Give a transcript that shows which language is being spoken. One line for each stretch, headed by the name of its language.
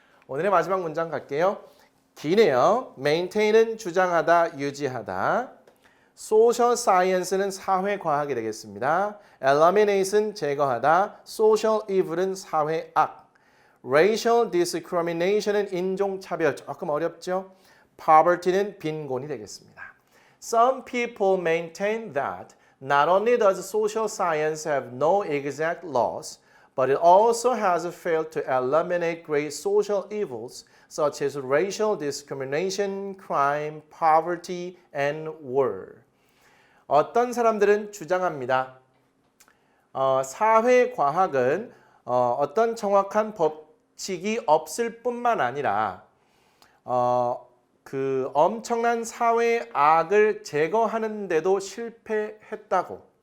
Korean: 오늘의 마지막 문장 갈게요. 기네요. maintain은 주장하다, 유지하다. social science는 사회과학이 되겠습니다. eliminate은 제거하다. social evil은 사회악. racial discrimination은 인종차별, 조금 어렵죠? poverty는 빈곤이 되겠습니다.
English: Some people maintain that not only does social science have no exact laws, but it also has failed to eliminate great social evils such as racial discrimination, crime, poverty, and war.
Korean: 어떤 사람들은 주장합니다. 사회과학은 어떤 정확한 법칙이 없을 뿐만 아니라 그 엄청난 사회악을 제거하는데도 실패했다고.